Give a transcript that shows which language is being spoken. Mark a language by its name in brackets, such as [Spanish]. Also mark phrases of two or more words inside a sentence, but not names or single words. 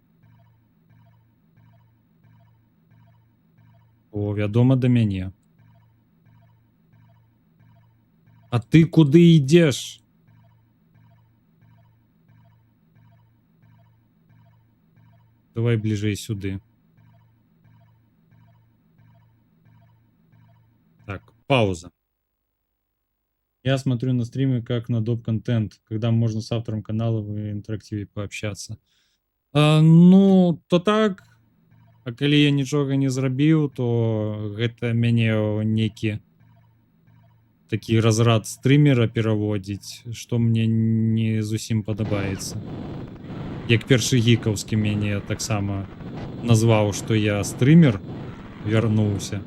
[Belarusian] О, вядома, да мяне. А ты куды ідзеш? Давай бліжэй сюды. Так, пауза. [Russian] Я смотрю на стримы как на доп-контент, когда можно с автором канала в интерактиве пообщаться. [Belarusian] Ну, то так. А калі я нічога не зрабіў, то гэта мяне нейкі такі разрад стрымера пераводзіць, што мне не зусім падабаецца. Як першы гікаўскі мяне таксама назваў, што я стрымер, вярнуўся.